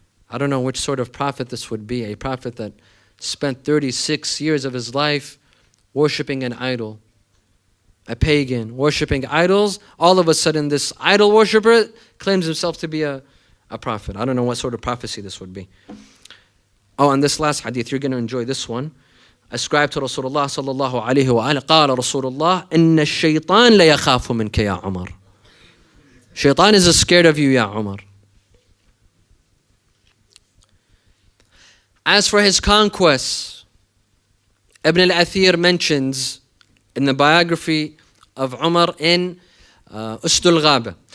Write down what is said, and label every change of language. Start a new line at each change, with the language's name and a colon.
English: I don't know which sort of prophet this would be. A prophet that spent 36 years of his life worshipping an idol. A pagan, worshipping idols. All of a sudden this idol worshipper claims himself to be a prophet. I don't know what sort of prophecy this would be. Oh, and this last hadith, you're going to enjoy this one. Ascribed to Rasulullah sallallahu alayhi wa alayhi.
Arabic: قال رسول الله إن الشيطان ليخاف منك يا عمر.
English: Shaitan is scared of you, Ya Umar. As for his conquests, Ibn al-Athir mentions in the biography of Umar in Ustul Ghaba.